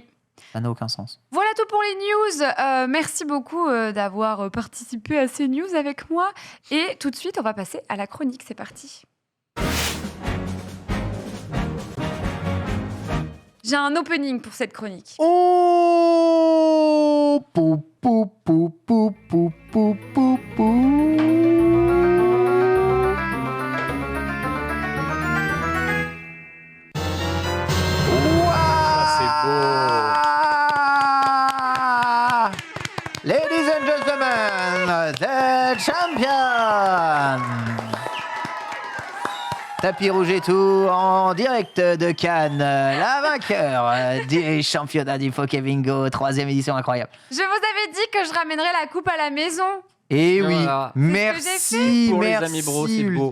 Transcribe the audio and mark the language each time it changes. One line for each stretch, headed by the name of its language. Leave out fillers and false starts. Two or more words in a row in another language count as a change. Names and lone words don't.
French: Ça n'a aucun sens. Voilà tout pour les news. Merci beaucoup d'avoir participé à ces news avec moi. Et tout de suite, on va passer à la chronique. C'est parti. J'ai un opening pour cette chronique. Oh pou, pou, pou, pou, pou, pou, pou, pou. Ouah.
English: Ladies and gentlemen, the champion.
French: Tapis rouge et tout, en direct de Cannes, la vainqueur du championnat du Poké Bingo, 3e édition incroyable. Je vous avais dit que je ramènerais la coupe à la maison. Et oui, Voilà. merci, Pour les merci amis bros, c'est beau.